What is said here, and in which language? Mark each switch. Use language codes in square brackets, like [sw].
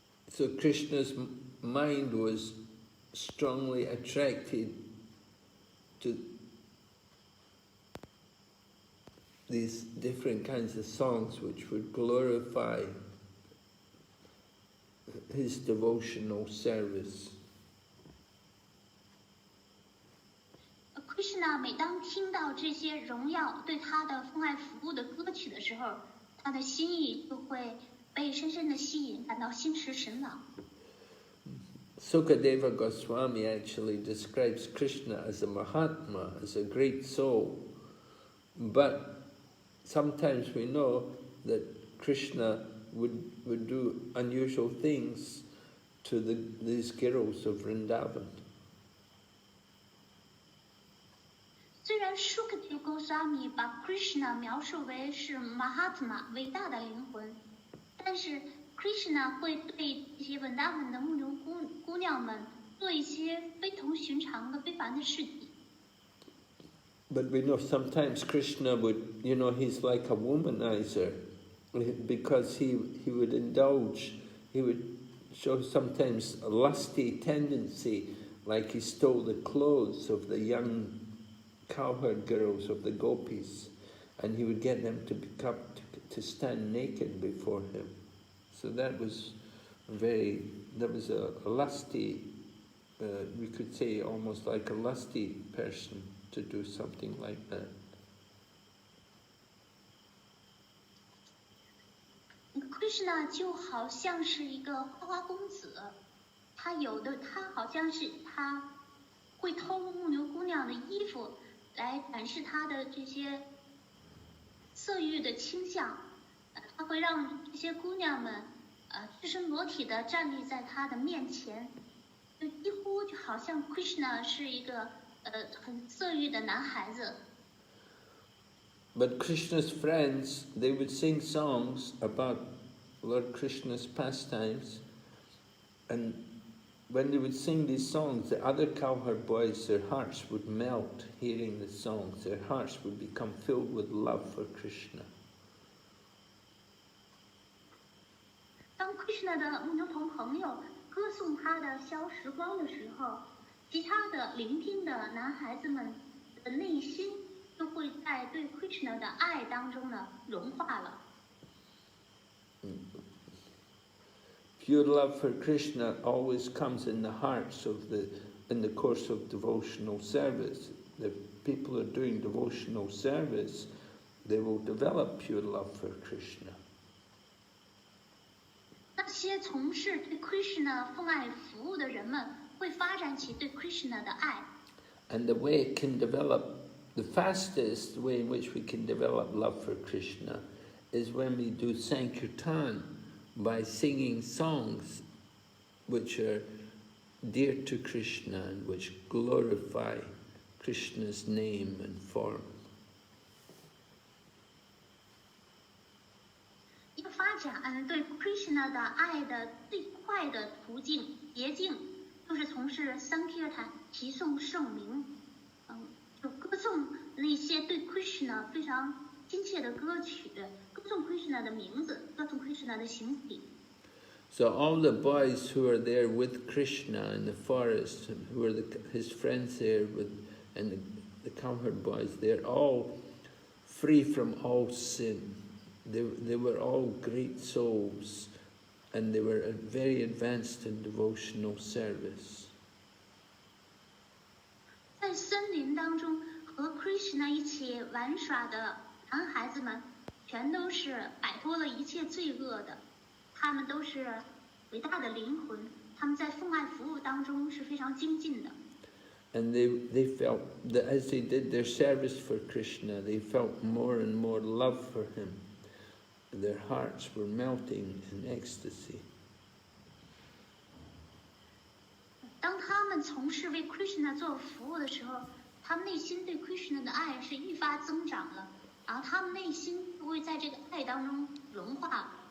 [en] So Krishna's mind was strongly attracted to these different kinds of songs which would glorify his devotional service. [zh] Krishna 每当听到这些荣耀对他的奉爱服务的歌曲的时候，他的心意就会被深深的吸引，感到心驰神往。 [en] Sukadeva Goswami actually describes Krishna as a Mahatma, as a great soul. But sometimes we know that Krishna would do unusual things to these girls of Vrindavan. [zh] 虽然 Sukadeva Goswami 把 Krishna 描述为是 Mahatma 伟大的灵魂，但是 Krishna 会对这些文达文的牧牛姑娘们做一些非同寻常的非凡的事迹。 [en] But we know sometimes Krishna would, he's like a womanizer, because he would indulge, he would show sometimes a lusty tendency, like he stole the clothes of the young cowherd girls of the gopis, and he would get them to stand naked before him. So that was a lusty, we could say almost like a lusty person to do something like that. [zh] Krishna 就好像是一个花花公子，他好像是他会偷牧牛姑娘的衣服来展示他的这些色欲的倾向，他会让这些姑娘们赤身裸体的站立在他的面前，就几乎就好像 Krishna 是一个很色欲的男孩子。 [en] But Krishna's friends, they would sing songs about Lord Krishna's pastimes, and when they would sing these songs, the other cowherd boys, their hearts would melt hearing the songs. Their hearts would become filled with love for Krishna. [zh] 当 Krishna 的牧牛童朋友歌颂他的消时光的时候，其他的聆听的男孩子们的内心就会在对 Krishna 的爱当中呢融化了。 [en] Pure love for Krishna always comes in the hearts in the course of devotional service. The people who are doing devotional service, they will develop pure love for Krishna. [zh] 那些从事对 Krishna 奉爱服务的人们会发展起对 Krishna 的爱。 [en] And the way it can develop The fastest way in which we can develop love for Krishna is when we do Sankirtan by singing songs which are dear to Krishna and which glorify Krishna's name and form. [zh] 要发展对 Krishna 的爱的最快的途径捷径，就是从事 Sankirtan 齐颂圣名，就歌颂那些对 Krishna 非常亲切的歌曲，歌颂 Krishna 的名字，歌颂 Krishna 的形体。 [en] So all the boys who are there with Krishna in the forest, who are his friends there, and the cowherd boys, they're all free from all sin. They were all great souls, and they were very advanced in devotional service. [zh] 在森林当中和 Krishna 一起玩耍的男孩子们，全都是摆脱了一切罪恶的，他们都是伟大的灵魂，他们在奉爱服务当中是非常精进的。 [en] And they felt that as they did their service for Krishna, they felt more and more love for him. Their hearts were melting in ecstasy. [zh] 当他们从事为 Krishna 做服务的时候，他们内心对 Krishna 的爱是愈发增长了，然后他们内心会在这个爱当中融化。